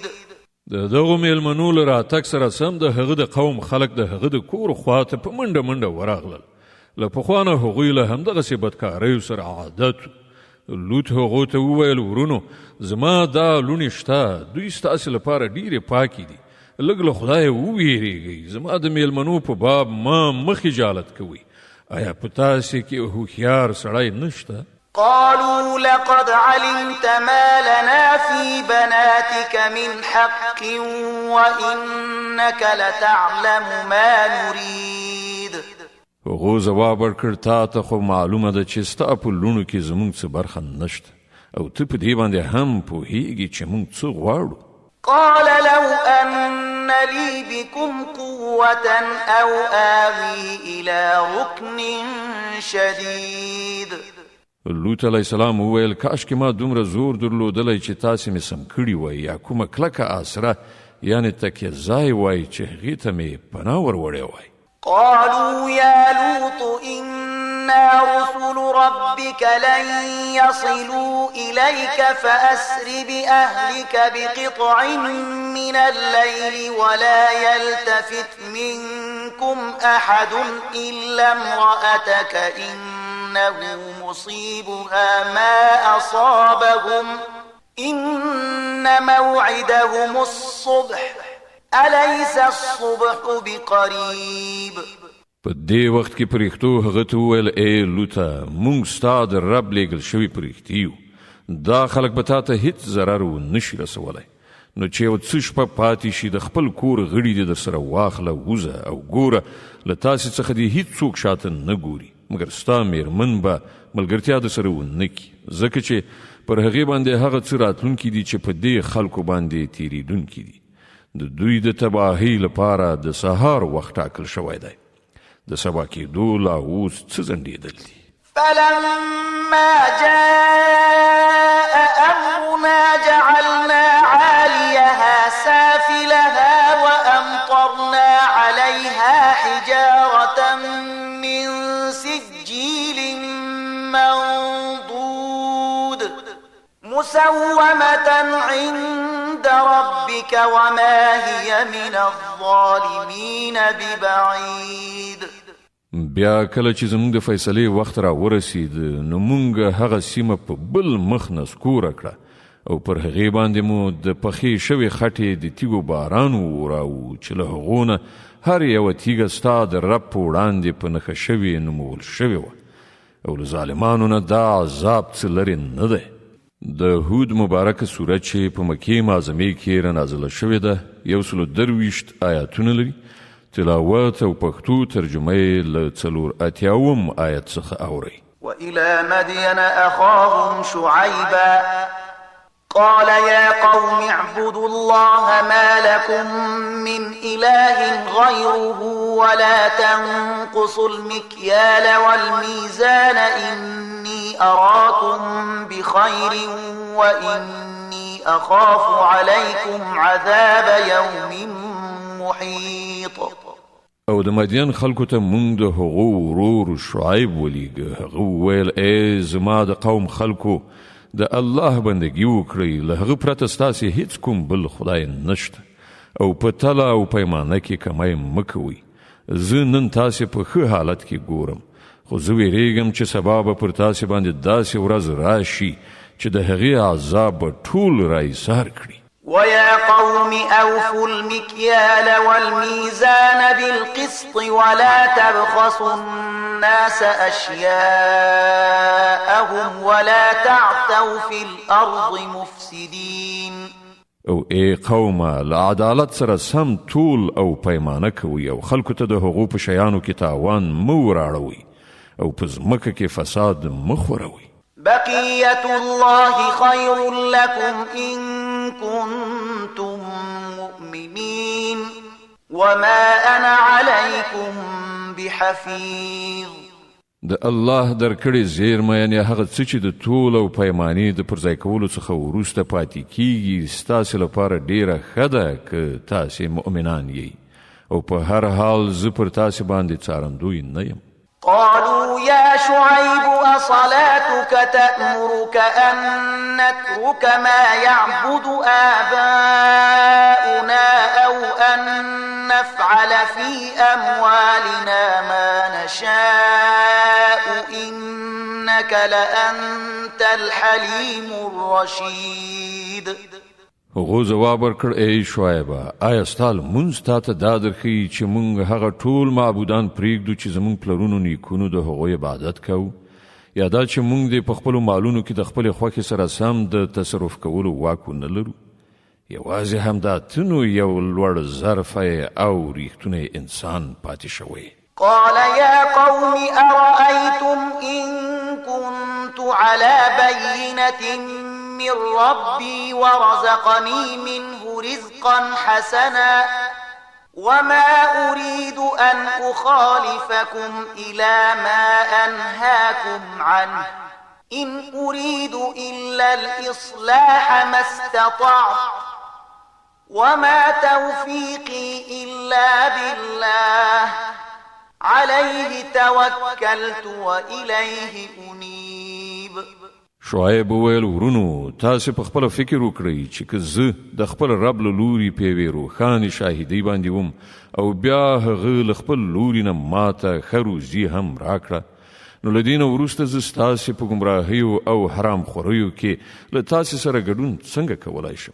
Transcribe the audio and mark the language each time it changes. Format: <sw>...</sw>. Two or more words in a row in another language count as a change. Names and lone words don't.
<ps>دغه میلمنو له راتګ سره سم د هغه د قوم خلک د هغه د کور خواته په منډه منډه ورغلل. له پخوانه هغوی له همدغسې بدکاریو سره عادت. لوط هغو ته وویل ورونو زما دا لوڼې شته دوی ستاسې لپاره ډیرې پاکې دي لږ له خدایه وویریږئ زما د میلمنو په باب مه خجالت کوئ. آیا په تاسې کې هوښیار سړی نشته؟</ps> <ar>قالوا لقد علمت ما لنا في بناتك من حق وإنك لتعلم ما نريد.</ar> <ps>هغو ځواب ورکړ تا ته خو معلومه ده چې ستا په لوڼو کې زموږ څه برخه نشته او ته په دې باندې هم پوهیږي چې موږ څه غواړو.</ps> <ar>قال لو أن لي بكم قوة أو آوي إلى ركن شديد.</ar> <ps>لوط</ps> <ar>علیه السلام</ar> <ps>وویل کاشکې ما دومره زور درلودلی چې تاسې مې سم کړي وای یا کومه کلکه آسره یعنې تکیه ځای وای چې هغې ته مې پناه وروړی وای.</ps> <ar>قالوا يا لوط إنا رسل ربك لن يصلوا إليك فأسر بأهلك بقطع من الليل ولا يلتفت منكم أحد إلا امرأتك إنه مصيبها ما أصابهم إن موعدهم الصبح أليس الصبح بقريب.</ar> <ps>په دې وخت کې پرښتو هغه ته وویل ای لوطه موږ ستا د رب لیږل شوي پرښتي یو دا خلک به تا ته هیڅ ضرر ونشي رسولی نو چې یو څه شپه پاتې شي د خپل کور غړي دې در سره واخله وځه او ګوره له تاسې څخه دې هیڅوک شاته نه ګوري مګر ستا میرمن به ملګرتیا در سره ونه کړي ځکه چې پر هغې باندې هغه څه راتلونکي دي چې په دې خلکو باندې تېرېدونکي دي. د دوی د تباهۍ لپاره د سهار وخت ټاکل شوی دی. د سبا کېدو لا اوس څه ځنډېدل دي.</ps> <ar>فلما جاء أمرنا جعلنا عاليها سافلها وأمطرنا عليها حجارة من سجيل منضود مسومة عند ربك وما هي من الظالمين ببعيد.</ar> <ps>بیا کله چې زموږ د فیصلې وخت را ورسید نو موږ هغه سیمه په بل مخ نسکوره کړه او پر هغې باندې مو د پخې شوې خټې د تیږو باران وراوه چې له هغو نه هر یوه تیږه ستا د رب په وړاندې په نښه شوې نومول شوې وه او له ظالمانو نه دا عذاب څه لرې نه دی. د هود مبارکه سورت چې په مکې معظمې کې رانازله شوې ده 123 آیاتونه لري. تلاوت او پښتو ترجمه یې له 84 آیت څخه اورئ.</ps> <ar>وإلى مدين أخاهم شعيبا قال يا قوم اعبدوا الله ما لكم من إله غيره ولا تنقصوا المكيال والميزان إني أراكم بخير وإني أخاف عليكم عذاب يوم محيط.</ar> <ps>او د مدین خلکو ته مونږ د هغو ورور شعیب ولیږه. هغه وویل ای زما د قوم خلکو د الله بندگی وکړئ، له هغه پرته ستاسې هیڅ کوم بل خدای نشته او په تله او پیمانه کې کمی مه کوئ. زه نن تاسې په ښه حالت کې ګورم، خو زه ویریږم چې سبا به پر تاسې باندې داسې ورځ راشي چې د هغې عذاب به ټول رایسار کړي.</ps> <ar>ويا قوم أوفوا المكيال والميزان بالقسط ولا تبخسوا الناس أشياءهم ولا تعثوا في الأرض مفسدين.</ar> <ps>او ای قومه له عدالت سره سم طول او پیمانه کوئ او خلکو ته د هغو په شیانو کې تاوان مه وراړوئ او په ځمکه کې فساد مه خوروئ.</ps> <ar>بقية الله خير لكم إن كنتم مؤمنين وما أنا عليكم بحفيظ.</ar> <ps>د الله درکړې زیرمه یعنې هغه څه چې د طول او پیمانې د پرځای کولو څخه وروسته پاتې کیږي ستاسې لپاره ډیره ښه ده که تاسې مؤمنان یئ او په هر حال زه پر تاسې باندې څارندوی نه یم.</ps> <ar>قالوا يا شعيب أصلاتك تأمرك أن نترك ما يعبد آباؤنا أو أن نفعل في أموالنا ما نشاء إنك لأنت الحليم الرشيد.</ar> <ps>هغو جواب ورکړ ای شعیبه آیا ستا لمونځ تا ته دا درښیي چې موږ هغه ټول معبودان پرېږدو چې زموږ پلرونو نیکونو د هغوی عبادت کوو، یا دا چې موږ دې په خپلو مالونو کې د خپلې خوښې سره سم د تصرف کولو واک ونه لرو؟ یوازې همدا ته نو یو لوړ ظرفی او ریښتونی انسان پاتې شوی.</ps> <ar>قال يا قوم أرأيتم إن كنت على بينة من ربي ورزقني منه رزقا حسنا وما أريد أن أخالفكم إلى ما أنهاكم عنه إن أريد إلا الإصلاح ما استطعت وما توفيقي إلا بالله عليه توكلت وإليه أنيب.</ar> <ps>شعیب وویل ورونو تاسې په خپله فکر وکړئ چې که زه د خپل رب له لوري په یوې روښانې شاهدۍ باندې وم او بیا هغه له خپل لوري نه ماته ښه روزي هم راکړه، نو له دې نه وروسته زه ستاسې په ګمراهیو او حرام خوریو کې له تاسې سره ګډون څنګه کولی شم؟</ps>